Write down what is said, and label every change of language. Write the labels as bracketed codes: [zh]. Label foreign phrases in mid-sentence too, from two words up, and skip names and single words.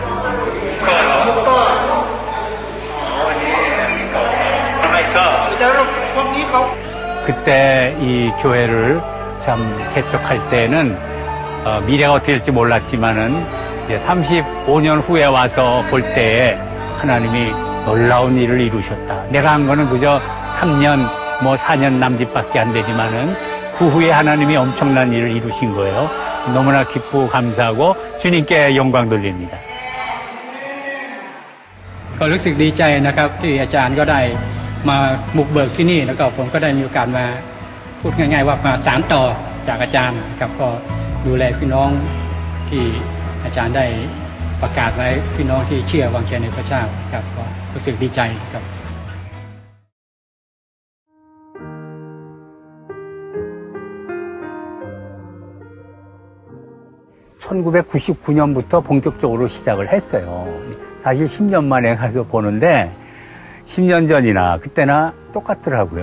[ko] 그때 이 교회를 참 개척할 때는 미래가 어떻게 될지 몰랐지만은 이제 35년 후에 와서 볼 때에 하나님이 놀라운 일을 이루셨다. 내가 한 거는 그저 3년, 4년 남짓밖에 안 되지만은 그 후에 하나님이 엄청난 일을 이루신 거예요. 너무나 기쁘고 감사하고 주님께 영광 돌립니다. [th] ก็รู้สึกดีใจนะครับที่อาจารย์ก็ได้มาบุกเบิกที่นี่แล้วก็ผมก็ได้มีโอกาสมาพูดง่ายๆว่ามาสานต่อจากอาจารย์ครับก็ดูแลพี่น้องที่อาจารย์ได้ประกาศไว้พี่น้องที่เชื่อวางใจในพระเจ้าครับก็รู้สึกดีใจครับ [ko] 1999년부터 본격적으로 시작을 했어요. 사실 10년 만에 가서 보는데 10년 전이나 그때나 똑같더라고요.